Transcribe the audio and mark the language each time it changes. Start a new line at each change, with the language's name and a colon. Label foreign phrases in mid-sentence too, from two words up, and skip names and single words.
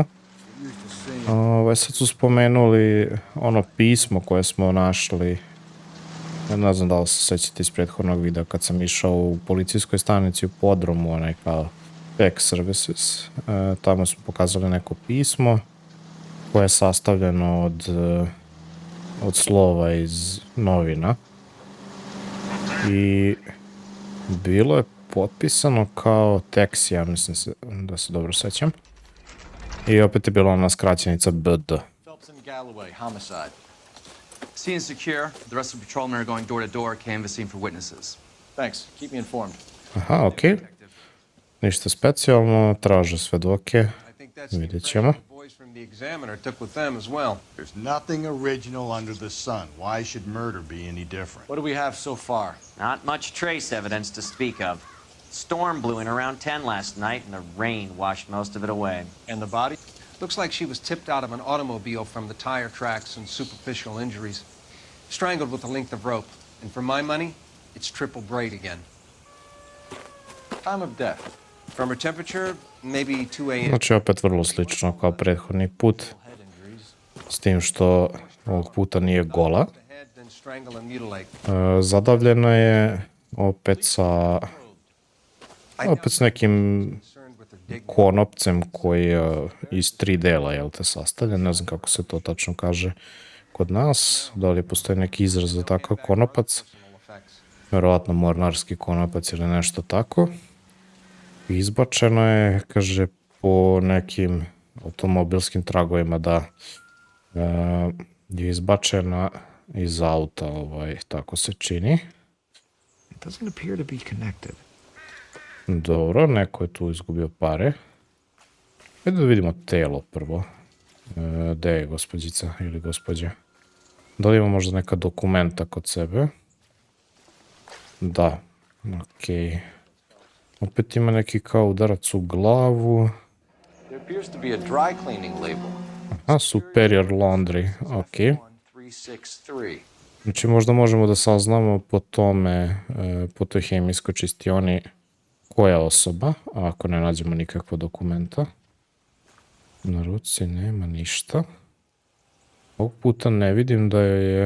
Serbian: Sad su spomenuli ono pismo koje smo našli, ne znam da li se sećate iz prethodnog videa kad sam išao u policijskoj stanici u podrumu, onaj kao
English: Tech Services,
Serbian: tamo smo pokazali neko pismo koje je sastavljeno od slova iz novina i bilo je potpisano kao Tex, ja mislim da se dobro sećam. I opet je bila ona skraćenica BD.
English: Phelps and Galloway, homicide. Scene secure. The rest of the patrolmen are going door to door, canvassing for witnesses. Thanks. Keep me informed.
Serbian: Aha, okej. Ništa specijalno, traže svedoke. Vidjet ćemo.
English: The examiner took with them as well. There's nothing original under the sun. Why should murder be any different? What do we have so far? Not much trace evidence to speak of. Storm blew in around 10 last night, and the rain washed most of it away. And the body? Looks like she was tipped out of an automobile from the tire tracks and superficial injuries. Strangled with a length of rope. And for my money, it's triple braid again. Time of death. From her temperature, maybe 2 a.m.
Serbian: Znači opet vrlo slično kao prethodni put. S tim što ovog puta nije gola. Zadavljena je opet s nekim konopcem koji je iz 3 dela, jel te, sastavljen. Ne znam kako se to tačno kaže kod nas. Da li postoji neki izraz za takav konopac. Vjerovatno mornarski konopac ili nešto tako. Izbačeno je, kaže, po nekim automobilskim tragovima da je izbačena iz auta, tako se čini.
English: It doesn't appear to be connected.
Serbian: Dobro, neko je tu izgubio pare. Hajde da vidimo telo prvo. Gde je gospođica ili gospođa? Da li ima možda neka dokumenta kod sebe? Da, okej. Opet ima neki kao udarac u glavu.
English: There appears to be a dry cleaning label. Aha, superior laundry,
Serbian: okej. 1363. Znači možda možemo da saznamo po tome, po toj hemijskoj čistioni koja osoba, ako ne nađemo nikakva dokumenta. Na ruci nema ništa. Ovog puta ne vidim da je...